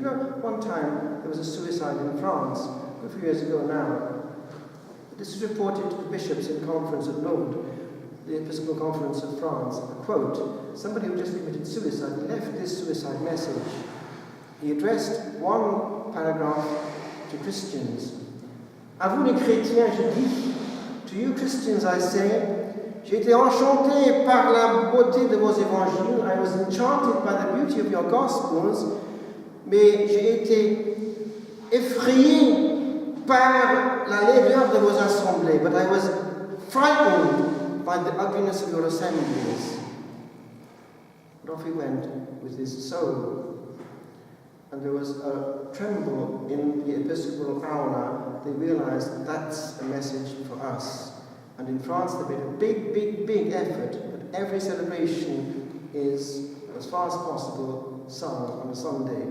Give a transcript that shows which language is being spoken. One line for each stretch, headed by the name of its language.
English: Do you know, one time there was a suicide in France, a few years ago now. This was reported to the bishops in conference at Lauds, the Episcopal Conference of France. A quote, somebody who just committed suicide left this suicide message. He addressed one paragraph to Christians.
French: À vous les chrétiens, je dis,
English: to you Christians I say,
French: j'ai été enchanté par la beauté de vos évangiles.
English: I was enchanted by the beauty of your gospels,
French: mais j'ai été effrayé par la laideur de vos assemblées.
English: But I was frightened by the ugliness of your assemblies. And off he went with his soul. And there was a tremble in the Episcopal aula. They realized that's a message for us. And in France, they made a big, big, big effort that every celebration is, as far as possible, sung on a Sunday.